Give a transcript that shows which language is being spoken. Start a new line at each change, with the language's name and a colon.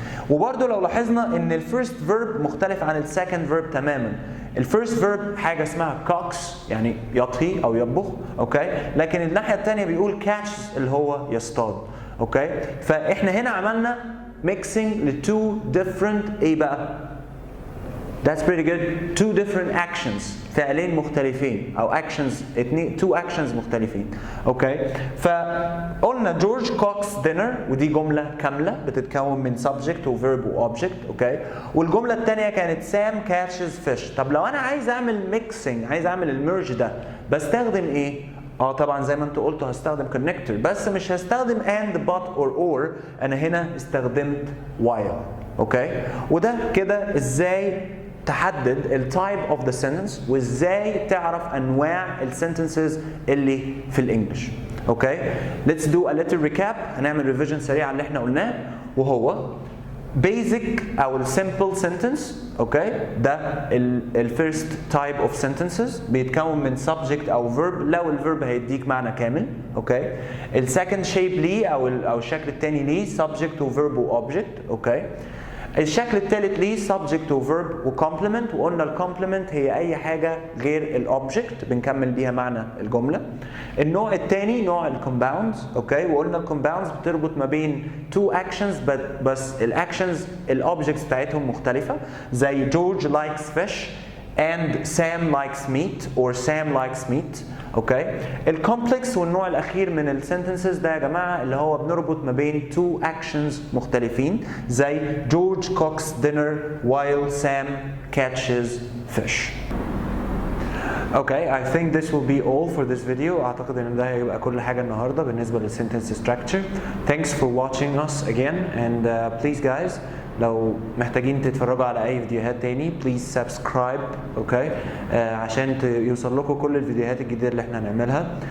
Arabic: وبرده لو لاحظنا ان الفيرست فيرب مختلف عن السكند فيرب تماما. الفيرست فيرب حاجه اسمها cooks يعني يطهي او يطبخ. اوكي، لكن الناحيه الثانيه بيقول catch اللي هو يصطاد. اوكي، فاحنا هنا عملنا mixing لتو different ايه بقى؟
English: That's pretty good. Two different actions،
Arabic: فعلين مختلفين او
English: actions، two actions مختلفين.
Arabic: اوكي، فقلنا George cooks dinner ودي جمله كامله بتتكون من subject و verb و object. اوكي، والجمله الثانيه كانت
English: Sam catches fish.
Arabic: طب لو انا عايز اعمل mixing، عايز اعمل الميرج ده، بستخدم ايه؟ طبعا زي ما انتوا قلتوا هستخدم connector، بس مش هستخدم and but or. انا هنا استخدمت while. اوكي، وده كده ازاي تحدد التايب اوف ذا sentence وازاي تعرف انواع السنتنسز اللي في الانجليش.
English: Okay, let's do a little recap.
Arabic: هنعمل ريفيجن سريع على اللي احنا قلناه، وهو basic او simple sentence. اوكي، ده الفيرست تايب اوف sentences، بيتكون من subject او verb لو الفيرب هيديك معنى كامل. اوكي، السكند شيب ليه او الشكل الثاني ليه subject و verb و object. اوكي، الشكل الثالث ليه subject و verb و complement، وقلنا الكومبلمنت هي اي حاجه غير الاوبجكت بنكمل بيها معنى الجمله. النوع الثاني نوع الكومباوندز. اوكي، وقلنا الكومباوندز بتربط ما بين two actions بس الاكشنز الاوبجكتس بتاعتهم مختلفه، زي
English: George likes fish and Sam likes meat
Arabic: or Sam likes meat. اوكي، الكومبلكس والنوع الاخير من السنتنسز ده يا جماعه اللي هو بنربط ما بين two actions مختلفين، زي
English: George cooks dinner while Sam catches fish. Okay, I think this will be all for this video.
Arabic: اعتقد ان ده هيبقى كل حاجه النهارده بالنسبه للسنتنس structure.
English: Thanks for watching us again and please guys
Arabic: لو محتاجين تتفرجوا على اي فيديوهات تاني
English: please subscribe.
Arabic: اوكي، عشان يوصل لكم كل الفيديوهات الجديده اللي احنا هنعملها.